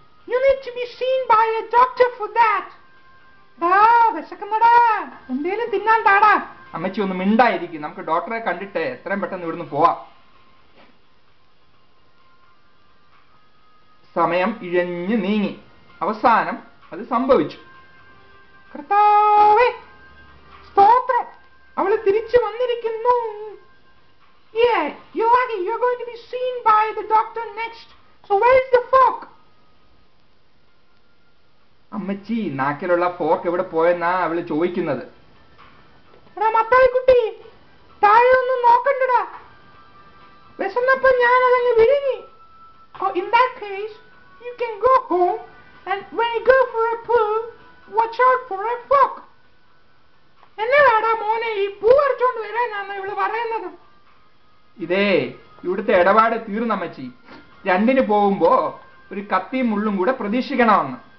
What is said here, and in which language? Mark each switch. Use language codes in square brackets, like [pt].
[en] You need to be seen by a doctor for that. [ml] വിശക്കുന്നടാ, എന്തേലും തിന്നാൻ താടാ. അമ്മച്ചി ഒന്ന് മിണ്ടായിരിക്കും, നമുക്ക് ഡോക്ടറെ കണ്ടിട്ട് എത്രയും പെട്ടെന്ന് ഇവിടുന്ന് പോവാം. സമയം ഇഴഞ്ഞു നീങ്ങി. അവസാനം അത് സംഭവിച്ചു. കർത്താവേ, സ്തോത്രം, അവള് തിരിച്ചു വന്നിരിക്കുന്നു. [en] Yeah, you're going to be seen by the doctor next. So where is the fork? [ml] അമ്മച്ചി, നാക്കിലുള്ള ഫോർക്ക് എവിടെ പോയെന്നാ അവള് ചോദിക്കുന്നത്. എടാ മത്തായിക്കുട്ടി, താഴെ ഒന്നും നോക്കണ്ടടാ. വിശന്നപ്പോ ഞാൻ അതങ്ങ് വിഴുങ്ങി. [en] In that case, you can go home and when you go for a poo, watch out for a fork. [ml] എന്നതാടാ മോനെ, ഈ പൂ അരച്ചോണ്ട് വരാനാണ് ഇവള് പറയുന്നത്? ഇതേ ഇവിടുത്തെ ഇടപാട് തീർന്നമ്മച്ചി. 2 പോകുമ്പോ ഒരു കത്തിയും മുള്ളും കൂടെ പ്രതീക്ഷിക്കണമെന്ന്.